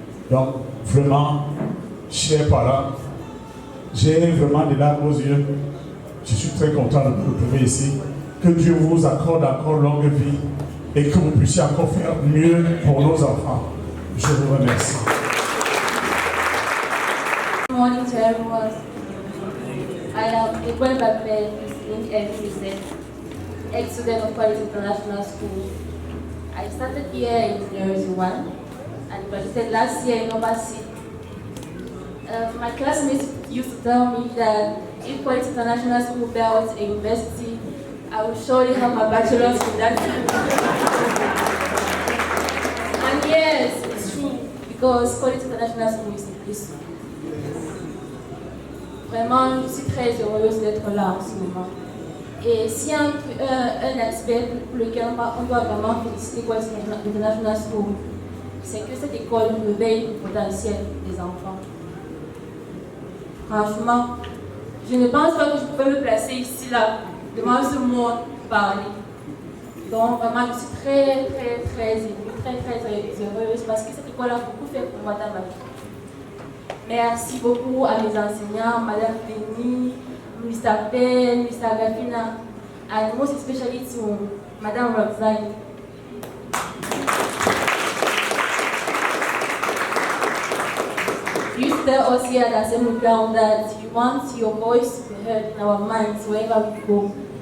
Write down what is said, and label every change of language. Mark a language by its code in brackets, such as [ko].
[fr] Donc, vraiment, chers parents, j'ai vraiment des larmes aux yeux. Je suis très content de vous retrouver ici. Que Dieu vous accorde encore longue vie et que vous puissiez encore faire mieux pour nos enfants. Je vous remercie. [en] Good morning to everyone. I am Eboy Bakbe, listening every day, ex-student of Quality International School. I started here in 01 and graduated last year in number 6. My classmates used to tell me that if Quality International School built a university, I will surely have my bachelor's in that And yes, it's true, because Quality International School is a place. [fr] Vraiment, je suis très heureuse d'être là en ce moment. Et s'il y a un aspect pour lequel on doit vraiment féliciter Quality International School, c'est que cette école réveille le potentiel des enfants. Franchement, je ne pense pas que je peux me placer ici, là, devant ce monde parler. Donc vraiment, je suis très émue, très heureuse parce que cette école a beaucoup fait pour moi dans ma vie. Merci beaucoup à mes enseignants, Madame Denis, Mr. [en] Ben, Mr. Gafina, and most especially to Madame Roxanne. You tell us here at Assembly Ground that you want your voice to be heard in our minds wherever we go.